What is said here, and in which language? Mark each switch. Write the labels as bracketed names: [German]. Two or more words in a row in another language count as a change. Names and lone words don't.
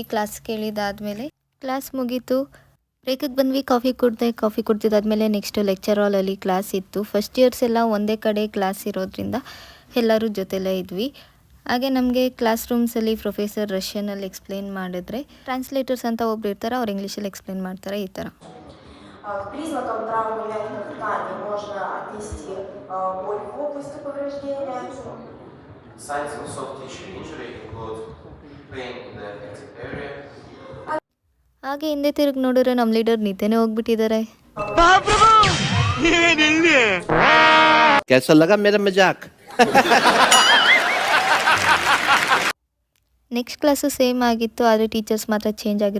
[Kannada] ಕ್ಲಾಸ್ ಕೇಳಿದಾದಮೇಲೆ ಕ್ಲಾಸ್ ಮುಗೀತು. ಬ್ರೇಕಿಗೆ ಬಂದ್ವಿ. ಕಾಫಿ ಕುಡ್ದಿದ್ದಾದಮೇಲೆ [English] next lecture [Kannada] ಹಾಲಲ್ಲಿ ಕ್ಲಾಸ್ ಇತ್ತು. [English] first years [Kannada] ಎಲ್ಲ ಒಂದೇ ಕಡೆ ಕ್ಲಾಸ್ ಇರೋದ್ರಿಂದ ಎಲ್ಲರೂ ಜೊತೆಲೇ ಇದ್ವಿ. ಹಾಗೆ ನಮಗೆ ಕ್ಲಾಸ್ ರೂಮ್ಸಲ್ಲಿ ಪ್ರೊಫೆಸರ್ ರಷ್ಯನಲ್ಲಿ ಎಕ್ಸ್ಪ್ಲೇನ್ ಮಾಡಿದ್ರೆ ಟ್ರಾನ್ಸ್ಲೇಟರ್ಸ್ ಅಂತ ಒಬ್ರು ಇರ್ತಾರೆ, ಅವ್ರು ಇಂಗ್ಲೀಷಲ್ಲಿ ಎಕ್ಸ್ಪ್ಲೇನ್ ಮಾಡ್ತಾರೆ. ಈ ಥರ [Russian] Признаком травмы мягких тканей можно отнести боль в области повреждения. [English] Signs of soft tissue injury include pain in the affected area. [Kannada] ಹಾಗೆ ಹಿಂದೆ ತಿರುಗಿ ನೋಡಿದ್ರೆ ನಮ್ಮ ಲೀಡರ್ ನಿದ್ದೆನೇ ಹೋಗ್ಬಿಟ್ಟಿದ್ದಾರೆ. [Hindi] कैसा लगा मेरा मजाक? [English] next class same [Kannada] ಆಗಿತ್ತು, ಆದರೆ ಟೀಚರ್ಸ್ ಮಾತ್ರ ಚೇಂಜ್ ಆಗಿರು.